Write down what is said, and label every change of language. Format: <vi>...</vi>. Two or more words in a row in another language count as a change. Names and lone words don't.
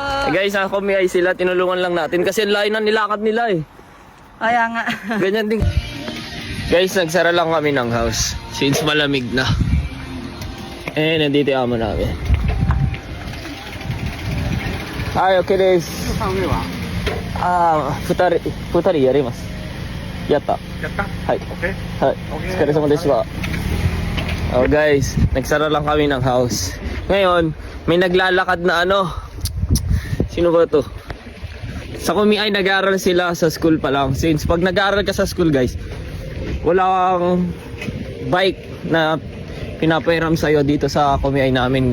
<tl>Guys, ako may ay sila, tinulungan lang natin kasi layo na nilakad nila eh. Kaya nga. Ganyan din. Guys, nagsara lang kami ng house since malamig na. Eh, nandito yung amo namin. Ay, okay guys.</tl> <ja>二人やります. やった。はい.</ja> <tl>Okay.</tl> <ja>はい。お疲れ様ですわ.</ja> <tl>Oh guys, nagsara lang kami ng house. Ngayon, may naglalakad na ano. Sino ba to? Sa Kumiay nag-aaral sila sa school pa lang. Since pag nag-aaral ka sa school guys, wala kang bike na pinapairam sa'yo dito sa Kumiay namin.</tl>